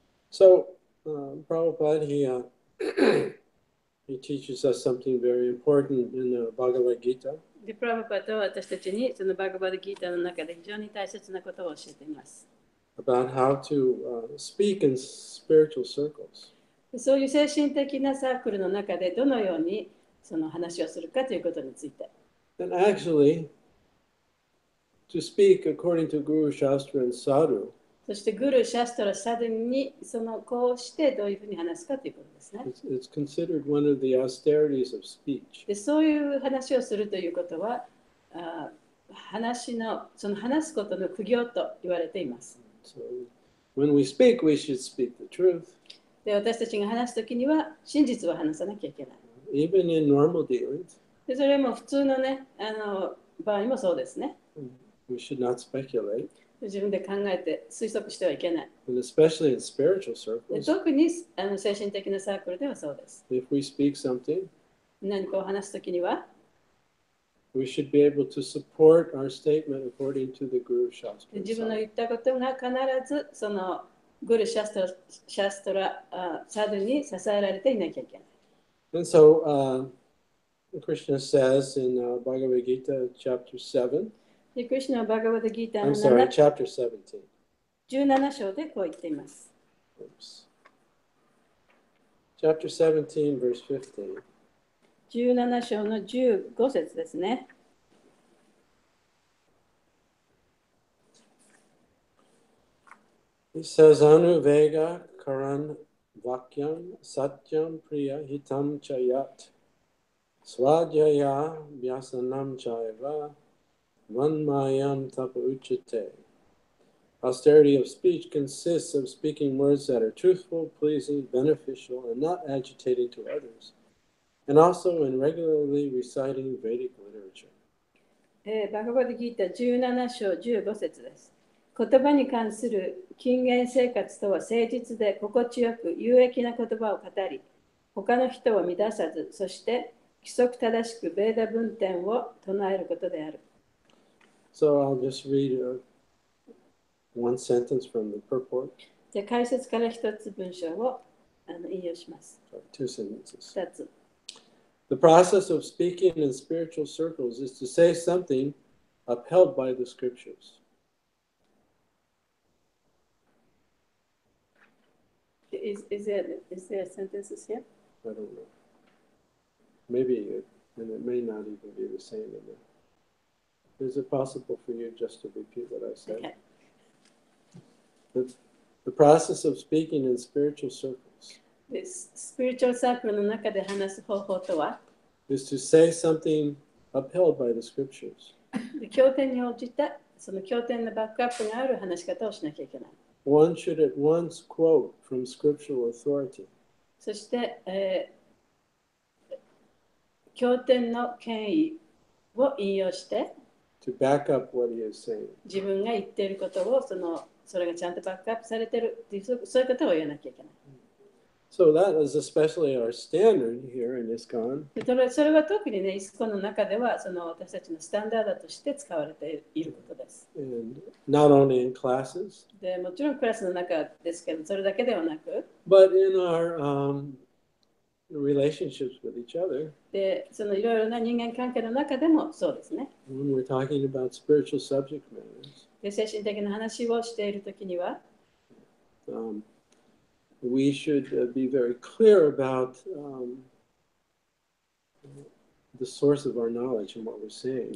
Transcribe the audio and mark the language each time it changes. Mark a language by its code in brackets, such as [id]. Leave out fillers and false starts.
[en] So, Prabhupada, he teaches us something very important in the Bhagavad Gita. [ja] で、プラブパタは私たちにそのバガバダギータの中で非常に大切なことを教えています。 [en] About how to speak in spiritual circles. [ja] そういう精神的なサークルの中でどのようにその話をするかということについて。 [en] And actually, to speak according to Guru, Shastra, and Sadhu, [ja] そしてグル、シャストラ、サドゥにこうしてどういうふうに話すかということですね。 [en] it's considered one of the austerities of speech. [ja] で、そういう話をするということは、その話すことの苦行と言われています。 [en] So, when we speak, we should speak the truth. [ja] で、私たちが話すときには真実を話さなきゃいけない。 [en] Even in normal dealings, [ja] で、それも普通のね、場合もそうですね。 [en] we should not speculate. [ja] 自分で考えて推測してはいけない。 [en] And especially in spiritual [ja] で、 [en] circles, [ja] 特に精神的なサークルではそうです。 [en] if we speak something, [ja] 何かを話すときには、 [en] we should be able to support our statement according to the Guru, Shastra, [ja] で [en] and [ja] 自分の [en] Sadhu. [ja] 言ったことが必ずそのグル、シャストラ、サドゥに支えられていなきゃいけない。 [en] And so, Krishna says in Bhagavad Gita, chapter 7, [ja] で、クリシュナはバガバダギータ [en] I'm [ja] の [en] sorry, chapter 17. [ja] 17章でこう言っています。 [en] Oops. Chapter 17, verse 15. [ja] 17章の15節ですね。 [en] He says, [sa] Anuvega karan vakyam satyam priya hitam chayat swadhyaya vyasanam chaiva vanmayam tapa uchate. [en] Austerity of speech consists of speaking words that are truthful, pleasing, beneficial, and not agitating to others, and also in regularly reciting Vedic literature. [ja] バガバダギータ17章15節です。言葉に関する禁言生活とは誠実で心地よく有益な言葉を語り、他の人を乱さず、そして規則正しくベーダ文典を唱えることである。 [en] So I'll just read one sentence from the purport. [ja] じゃあ解説から一つ文章を引用します。 [en] Two sentences. [ja] 二つ。 [en] The process of speaking in spiritual circles is to say something upheld by the scriptures. Is there sentences here? I don't know. Maybe, and it may not even be the same in there. Is it possible for you just to repeat what I said? Okay. The process of speaking in spiritual circles [ja] で、スピリチュアルサークルの中で話す方法とは、 [en] is to say something upheld by the scriptures. [ja] で経典に応じたその経典のバックアップがある話し方をしなきゃいけない。 [en] One should at once quote from scriptural authority. [ja] そして、経典の権威を引用して、 [en] to back up what he is saying. [ja] 自分が言っていることをそれがちゃんとバックアップされているっていうそういうことを言わなきゃいけない。 [en] So that is especially our standard here in ISKCON. [ja] でそれは特にね、イスコンの中では私たちのスタンダードとして使われていることです。 [en] And not only in classes, [ja] でもちろんクラスの中ですけど、それだけではなく、 [en] but in our relationships with each other. [ja] でいろいろな人間関係の中でもそうですね。 [en] When we're talking about spiritual subject matters, [ja] で精神的な話をしているときには、 [en] we should be very clear about the source of our knowledge and what we're saying.